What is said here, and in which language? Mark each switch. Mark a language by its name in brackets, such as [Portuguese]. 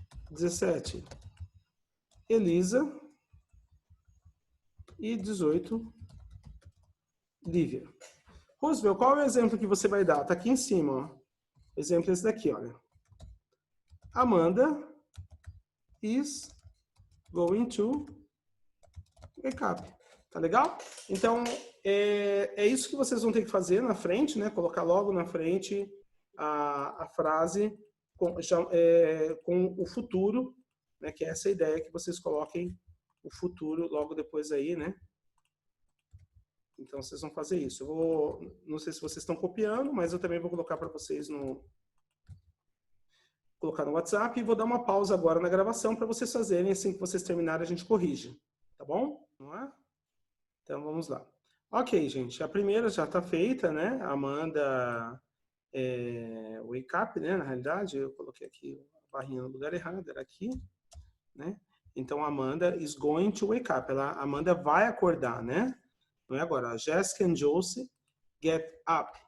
[Portuguese] 17, Elisa. E 18, Lívia. Roosevelt, qual é o exemplo que você vai dar? Está aqui em cima, ó. O exemplo é esse daqui, olha. [English] Amanda is going to wake up. [Portuguese] Tá legal? Então, é isso que vocês vão ter que fazer na frente, né? Colocar logo na frente a frase com o futuro, né? Que é essa ideia que vocês coloquem o futuro logo depois aí, né? Então, vocês vão fazer isso. Não sei se vocês estão copiando, mas eu também vou colocar para vocês colocar no WhatsApp e vou dar uma pausa agora na gravação para vocês fazerem. Assim que vocês terminarem, a gente corrige. Tá bom? Não é? Então, vamos lá. Ok, gente. A primeira já está feita, né? [English] Amanda wake up, [Portuguese] né? Na realidade, eu coloquei aqui a barrinha no lugar errado, era aqui, né? Então, [English] Amanda is going to wake up. [Portuguese] Amanda vai acordar, né? Não é agora. [English] Jessica and Josie get up.